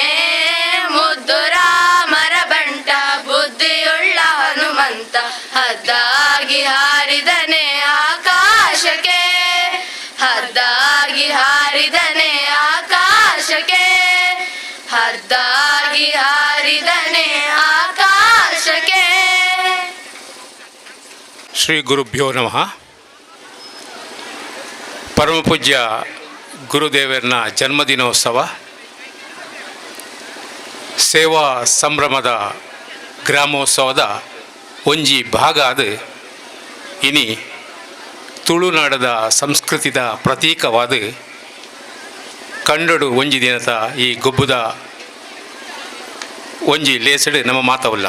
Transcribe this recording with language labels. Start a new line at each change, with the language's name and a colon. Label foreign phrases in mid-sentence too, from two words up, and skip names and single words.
Kannada: ಮುದ್ದು ರಾಮರ ಬಂಟ ಬುದ್ಧಿಯುಳ್ಳ ಹನುಮಂತ ಹದ್ದಾಗಿ ಹಾರಿದನೆ ಆಕಾಶಕ್ಕೆ. ಹದ್ದಾಗಿ ಹಾರಿದನೆ ಆಕಾಶಕ್ಕೆ. ಹದ್ದಾಗಿ ಹಾರಿದನೆ ಆಕಾಶಕ್ಕೆ.
Sanskrit: ಶ್ರೀ ಗುರುಭ್ಯೋ ನಮಃ.
Tulu: ಪರಮಪೂಜ್ಯ ಗುರುದೇವರನ ಜನ್ಮದಿನೋತ್ಸವ ಸೇವಾ ಸಂಭ್ರಮದ ಗ್ರಾಮೋತ್ಸವದ ಒಂಜಿ ಭಾಗ ಅದು. ಇನಿ ತುಳುನಾಡದ ಸಂಸ್ಕೃತಿದ ಪ್ರತೀಕವಾದ ಕಂಡಡು ಒಂಜಿ ದಿನದ ಈ ಗೊಬ್ಬುದ ಒಂಜಿ ಲೇಸಡು ನಮ್ಮ ಮಾತವಲ್ಲ.